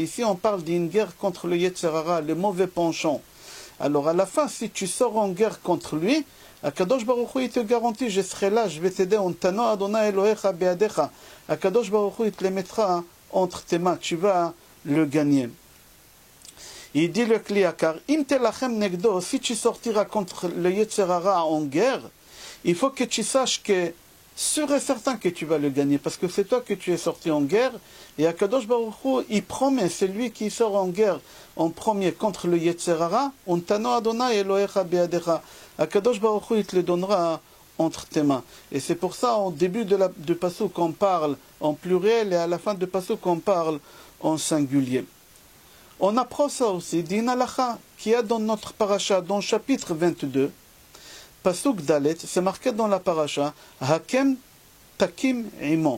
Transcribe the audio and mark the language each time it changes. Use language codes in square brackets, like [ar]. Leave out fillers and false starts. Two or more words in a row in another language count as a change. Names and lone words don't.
[fr] Ici, on parle d'une guerre contre le [he] יצר הרע, [fr] le mauvais penchant. Alors, à la fin, si tu sors en guerre contre lui, [he] הקדוש ברוך הוא, [fr] il te garantit, je serai là, je vais t'aider. [he] ונתנו ה׳ אלהיך בידך. הקדוש ברוך הוא, [fr] il te les mettra entre tes mains. Tu vas le gagner. Il dit le kliyakar, [he] אם תלחם נגדו, [fr] si tu sortiras contre le [he] יצר הרע [fr] en guerre, il faut que tu saches que sûr et certain que tu vas le gagner, parce que c'est toi que tu es sorti en guerre, et [he] הקדוש ברוך הוא, [fr] il promet, c'est lui qui sort en guerre en premier contre le [he] יצר הרע, ונתנו ה׳ אלהיך בידך. הקדוש ברוך הוא, [fr] il te le donnera entre tes mains. Et c'est pour ça, au début de passouk, on parle en pluriel, et à la fin de passouk, on parle en singulier. On apprend ça aussi d'une halakha qui a dans notre paracha, dans le chapitre 22, passouk Dalet, c'est marqué dans la paracha, [he] הקם תקים עמו.